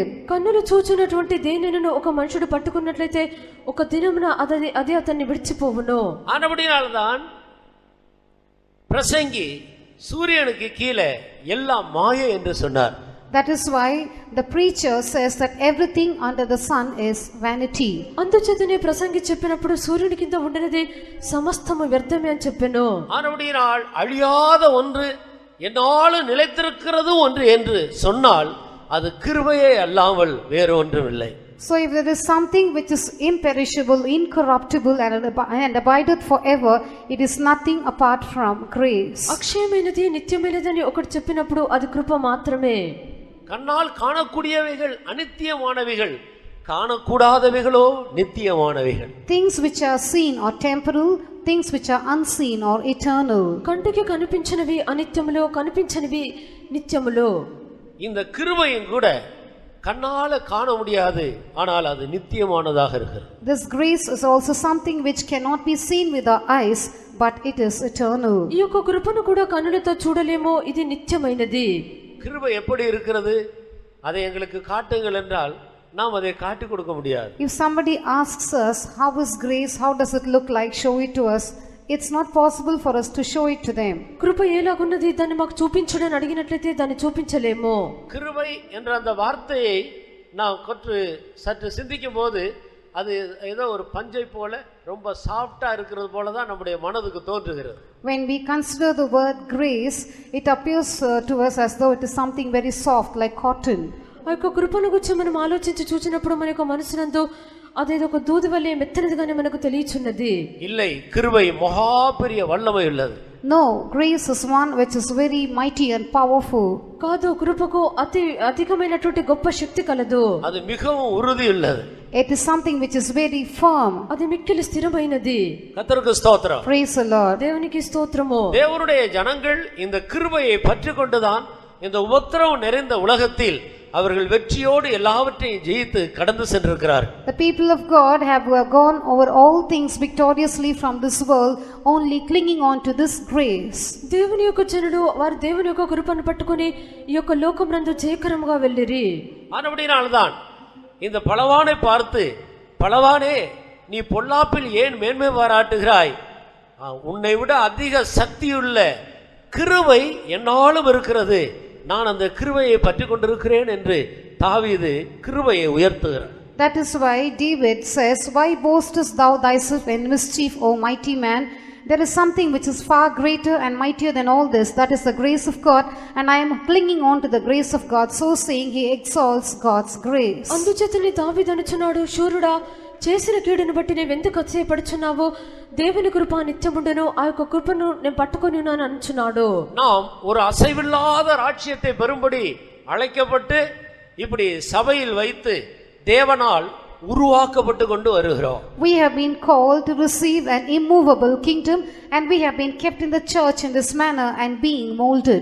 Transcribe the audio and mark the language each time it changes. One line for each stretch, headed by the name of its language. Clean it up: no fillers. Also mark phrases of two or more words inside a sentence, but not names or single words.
Telugu: కన్నులు చూచున్నటువంటి దేనినైనా ఒక మనుషుడు పట్టుకున్నట్లయితే ఒక దినమున అదే అతన్ని విడిచిపోవును.
Tamil: ஆனபடியால் தான் பிரசங்கி சூரியனுக்கு கீழே எல்லாம் மாயை என்று சொன்னார்.
English: That is why the preacher says that everything under the sun is vanity.
Telugu: అందుచేతనే ప్రసంగి చెప్పినప్పుడు సూర్యుని కింద ఉండినది సమస్తము వ్యర్థమే అని చెప్పెను.
Tamil: ஆனபடியால் அழியாத ஒன்று என்னாலும் நிலைத்திருக்கிறது ஒன்று என்று சொன்னால் அது கிருபையே அல்லாமல் வேறு ஒன்றுமில்லை.
English: So if there is something which is imperishable, incorruptible and abideth forever, it is nothing apart from grace.
Telugu: అక్షయమైనది నిత్యమైనదని ఒకటి చెప్పినప్పుడు అది కృప మాత్రమే.
Tamil: கண்ணால் காணக்கூடியவைகள் அநித்தியமானவைகள், காணக்கூடாதவைகளோ நித்தியமானவைகள்.
English: Things which are seen are temporal, things which are unseen are eternal.
Telugu: కంటికి కనిపించినవి అనిత్యములో, కనిపించనివి నిత్యములో.
Tamil: இந்த கிருபையும் கூட கண்ணால காண முடியாது, ஆனால் அது நித்தியமானதாக இருக்கிறது.
English: This grace is also something which cannot be seen with our eyes, but it is eternal.
Telugu: ఈ యొక్క కృపను కూడా కన్నులతో చూడలేమో, ఇది నిత్యమైనది.
Tamil: கிருபை எப்படி இருக்கிறது, அதை எங்களுக்கு காட்டுங்கள் என்றால் நாம் அதை காட்டி கொடுக்க முடியாது.
English: If somebody asks us how is grace, how does it look like, show it to us, it's not possible for us to show it to them.
Telugu: కృప ఎలాగున్నది దాన్ని మాకు చూపించడని అడిగినట్లయితే దాన్ని చూపించలేము.
Tamil: கிருபை என்ற அந்த வார்த்தையை நாம் சற்று சிந்திக்கும் போது அது ஏதோ ஒரு பஞ்சை போல ரொம்ப சாஃப்டா இருக்கிறது போல தான் நம்முடைய மனதுக்கு தோன்றுகிறது.
English: When we consider the word grace, it appears to us as though it is something very soft like cotton.
Telugu: ఆ యొక్క కృపను గురించి మనం ఆలోచించి చూసినప్పుడు మన యొక్క మనసునందు అదేదో ఒక దూది వలె మెత్తనిదిగానే మనకు తెలియచున్నది.
Tamil: இல்லை, கிருபை மகா பெரிய வல்லமை உள்ளது.
English: No, grace is one which is very mighty and powerful.
Telugu: కాదు, కృపకు అధికమైనటువంటి గొప్ప శక్తి కలదు.
Tamil: அது மிகவும் உறுதி உள்ளது.
English: It is something which is very firm.
Telugu: అది మిక్కిలి స్థిరమైనది.
Tamil: கர்த்தருக்கு ஸ்தோத்திரம்.
English: Praise the Lord.
Telugu: దేవునికి స్తోత్రము.
Tamil: தேவனுடைய ஜனங்கள் இந்த கிருபையை பற்றிக்கொண்டுதான் இந்த உபத்திரவம் நிறைந்த உலகத்தில் அவர்கள் வெற்றியோடு எல்லாவற்றையும் ஜெயித்து கடந்து சென்றிருக்கிறார்கள்.
English: The people of God have gone over all things victoriously from this world, only clinging on to this grace.
Telugu: దేవుని యొక్క జనులు వారు దేవుని యొక్క కృపను పట్టుకొని ఈ యొక్క లోకమునందు జయకరముగా వెళ్ళిరి.
Tamil: ஆனபடினால்தான் இந்த பலவானை பார்த்து, பலவானே நீ பொல்லாப்பில் ஏன் மேன்மை பாராட்டுகிறாய், உன்னை விட அதிக சக்தியுள்ள கிருபை என்னாலும் இருக்கிறது, நான் அந்த கிருபையை பற்றி கொண்டிருக்கிறேன் என்று தாவீது கிருபையை உயர்த்துகிறார்.
English: That is why David says, why boastest thou thyself in mischief, O mighty man? There is something which is far greater and mightier than all this, that is the grace of God, and I am clinging on to the grace of God. So saying, he exalts God's grace.
Telugu: అందుచేతనే దావీదు అనుచున్నాడు, శూరుడా, చేసిన కీడును బట్టి నీవెందుకు అతిశయపడుచున్నావు, దేవుని కృప నిత్యముండెను, ఆ యొక్క కృపను నేను పట్టుకొని ఉన్నాను అనుచున్నాడు.
Tamil: நாம் ஒரு அசைவில்லாத ராஜ்யத்தை பெறும்படி அழைக்கப்பட்டு இப்படி சபையில் வைத்து தேவனால் உருவாக்கப்பட்டு கொண்டு வருகிறோம்.
English: We have been called to receive an immovable kingdom, and we have been kept in the church in this manner and being molded.